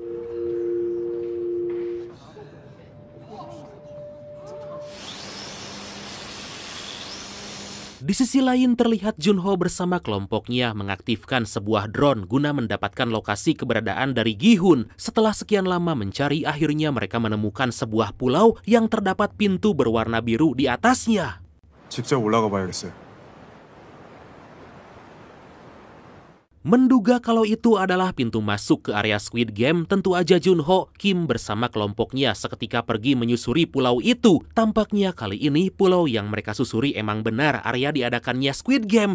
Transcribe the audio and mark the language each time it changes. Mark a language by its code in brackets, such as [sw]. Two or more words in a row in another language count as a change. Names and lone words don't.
[id] Di sisi lain terlihat Jun-ho bersama kelompoknya mengaktifkan sebuah drone guna mendapatkan lokasi keberadaan dari Gi-hun. Setelah sekian lama mencari, akhirnya mereka menemukan sebuah pulau yang terdapat pintu berwarna biru di atasnya. [ko] 직접 올라가 봐야겠어요. [id] Menduga kalau itu adalah pintu masuk ke area Squid Game, tentu aja Jun-ho, Kim bersama kelompoknya seketika pergi menyusuri pulau itu. Tampaknya kali ini pulau yang mereka susuri emang benar area diadakannya Squid Game.